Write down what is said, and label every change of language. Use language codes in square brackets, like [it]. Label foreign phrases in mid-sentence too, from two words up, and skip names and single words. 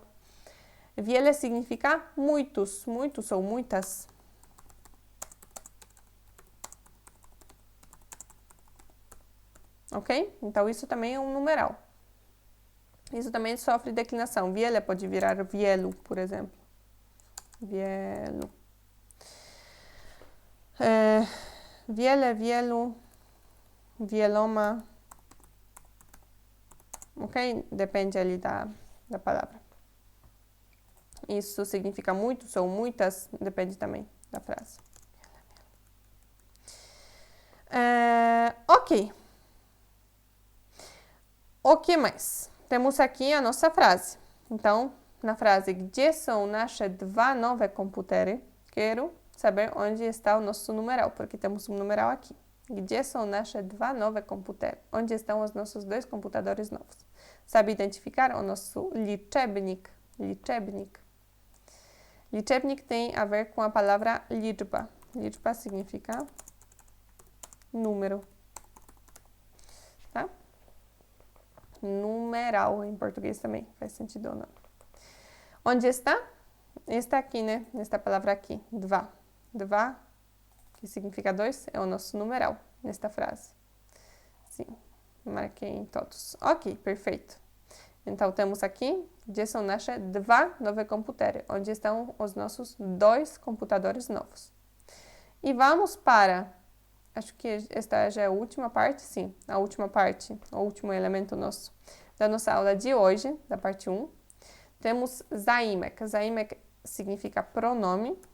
[pt] Wiele significa muitos, muitos ou muitas. Ok? Então, isso também é um numeral. Isso também sofre declinação. Wiele pode virar wielu, por exemplo. [pl] Wielu. Wiele, wielu, wieloma. [pt] Ok? Depende ali da palavra. Isso significa muitos ou muitas, depende também da frase. Ok. O que mais? Temos aqui a nossa frase. Então, na frase, [pl] gdzie są nasze dwa nowe komputery? [pt] Quero saber onde está o nosso numeral, porque temos um numeral aqui. [pl] Gdzie są nasze dwa nowe komputery? [pt] Onde estão os nossos dois computadores novos? Sabe identificar o nosso liczebnik? [pl] Liczebnik. Liczebnik [pt] tem a ver com a palavra liczba. Liczba significa número. Tá? Numeral em português também, faz sentido ou não. Onde está? Está aqui, né? Nesta palavra aqui, dva. Dva, que significa dois, é o nosso numeral nesta frase. Sim, marquei em todos. Ok, perfeito. Então, temos aqui, [pl] gdzie są nasze dwa nowe komputery, [pt] onde estão os nossos dois computadores novos. E vamos para, acho que esta já é a última parte, sim, a última parte, o último elemento nosso, da nossa aula de hoje, da parte 1. Temos zaimek. Zaimek significa pronome.